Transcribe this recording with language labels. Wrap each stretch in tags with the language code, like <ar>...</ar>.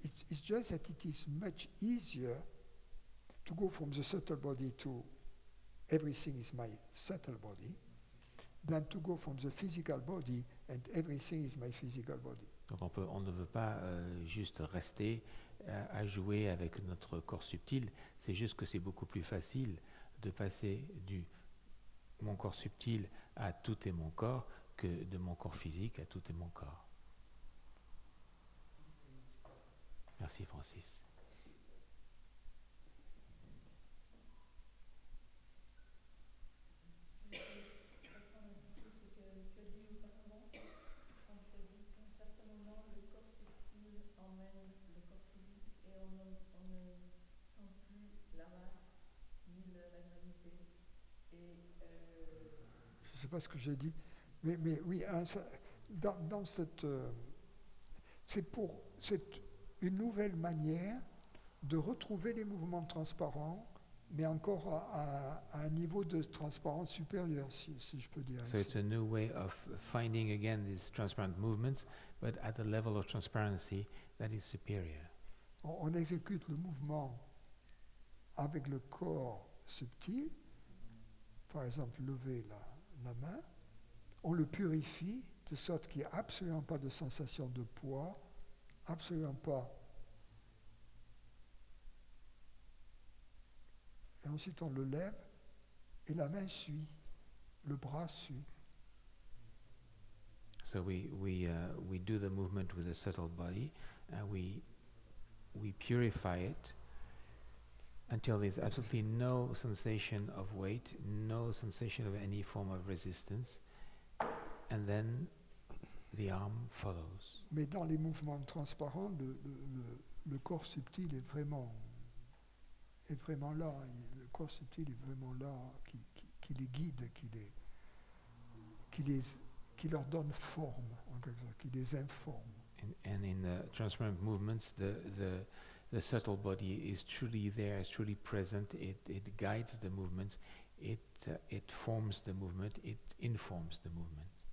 <en>It's just that it is much easier to go from the subtle body to everything is my subtle body than to go from the physical body and everything is my physical body.</en> <fr>Donc on ne veut pas juste rester à jouer avec notre corps subtil, c'est juste que c'est beaucoup plus facile de passer mon corps subtil à tout est mon corps que de mon corps physique à tout est mon corps. Merci Francis. Je ne sais pas ce que j'ai dit. Mais oui, dans cette, c'est une nouvelle manière de retrouver les mouvements transparents, mais encore à un niveau de transparence supérieur, si je peux dire</fr> <en>So</en> <fr>ainsi.</fr> <en>it's a new way of finding again these transparent movements, but at a level of transparency that is superior.</en> <fr>On exécute le mouvement avec le corps subtil, par exemple lever la main, on le purifie de sorte qu'il n'y ait absolument pas de sensation de poids, absolument pas. Et ensuite on le lève et la main suit, le bras suit.</fr> <en>So we do the movement with a subtle body, and we purify it until there's absolutely no sensation of weight, no sensation of any form of resistance, and then the arm follows.</en> <fr>Mais dans les mouvements transparents, le corps subtil est vraiment là. Le corps subtil est vraiment là, qui les guide, qui leur donne forme, en quelque sorte, qui les informe.</fr> <en>And in the transparent movements, the subtle body is truly there, is truly present. It guides the movements. It forms the movement. It informs the movement.</en>